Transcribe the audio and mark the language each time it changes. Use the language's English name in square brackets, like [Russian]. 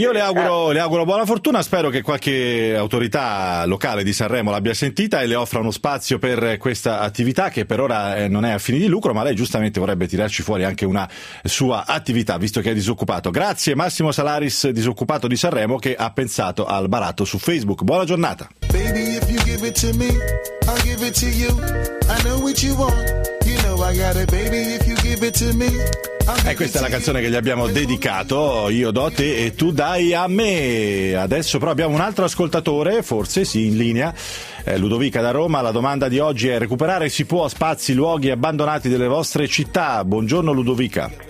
[Italian] Io le auguro buona fortuna, spero che qualche autorità locale di Sanremo l'abbia sentita e le offra uno spazio per questa attività, che per ora non è a fini di lucro, ma lei giustamente vorrebbe tirarci fuori anche una sua attività visto che è disoccupato. Grazie Massimo Salaris, disoccupato di Sanremo, che ha pensato al baratto su Facebook. Buona giornata. [English] Baby, if you give it to me, I'll give it to you. I know what you want. You know I got it, baby, if you give it to me. [Italian] E questa è la canzone che gli abbiamo dedicato, io do a te e tu dai a me. Adesso però abbiamo un altro ascoltatore, forse sì, in linea, Ludovica da Roma. La domanda di oggi è: recuperare si può spazi, luoghi abbandonati delle vostre città? Buongiorno Ludovica.